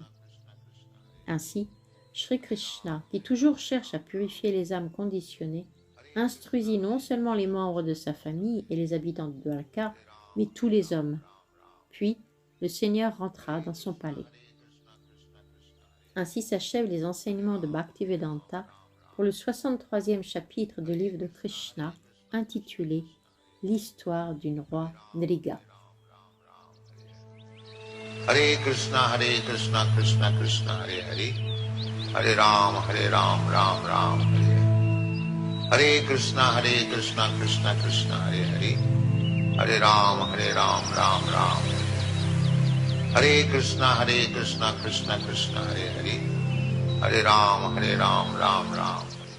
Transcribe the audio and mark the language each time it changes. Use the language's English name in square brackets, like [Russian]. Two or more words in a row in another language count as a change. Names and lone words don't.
[French] Ainsi, Sri Krishna, qui toujours cherche à purifier les âmes conditionnées, instruisit non seulement les membres de sa famille et les habitants de Dwarka, mais tous les hommes. Puis, le Seigneur rentra dans son palais. Ainsi s'achèvent les enseignements de Bhaktivedanta pour le 63e chapitre du livre de Krishna, intitulé « L'histoire du roi Nriga ». [Sanskrit] Hare Krishna, Krishna Krishna, Hare Hare, Hare Ram, Ram Ram, Hare Hare Krishna, Krishna Krishna, Hare Hare, Hare Ram, Ram Ram, Hare Krishna, Krishna Krishna, Hare Hare, Hare Ram, Ram Ram.